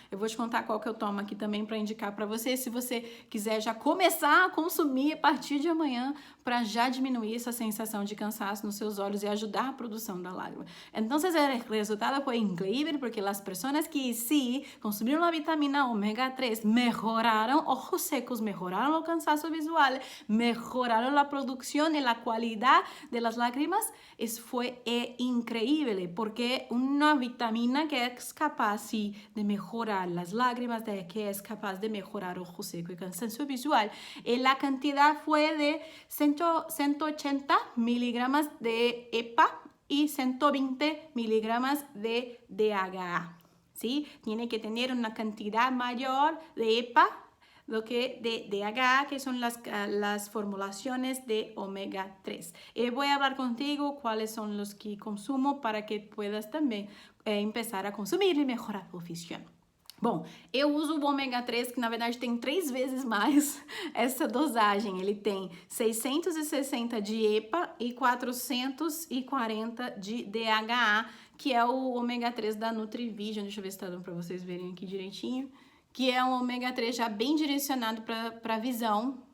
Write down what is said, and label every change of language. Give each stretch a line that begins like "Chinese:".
Portuguese: Eu vou te contar qual que eu tomo aqui também para indicar para você, se você quiser já começar a consumir a partir de amanhã, para já diminuir essa sensação de cansaço nos seus olhos e ajudar a produção da lágrima. Então, o resultado foi incrível, porque as pessoas que sim consumiram a vitamina ômega 3 melhoraram
Spanish: ojos secos,
Portuguese: melhoraram o cansaço visual,
Spanish: mejoraron la producción y la calidad de las lágrimas. Fue increíble, porque una vitamina que es capaz de mejorar las lágrimas, que es capaz de mejorar ojo seco y cansancio visual, la cantidad fue de 180 miligramas de EPA y 120 miligramas de DHA. ¿Sí? Tiene que tener una cantidad mayor de EPA lo que de DHA, que son las formulaciones de ômega 3. Voy a hablar contigo cuáles son los que consumo para que puedas también empezar a consumir y mejorar tu visión.
Portuguese: Bom, eu uso o ômega 3, que na verdade tem 3 vezes mais essa dosagem. Ele tem 660 de EPA e 440 de DHA, que é o ômega 3 da Nutrivision. Deixa eu ver se tá dando para vocês verem aqui direitinho. Que é um ômega 3 já bem direcionado para a visão.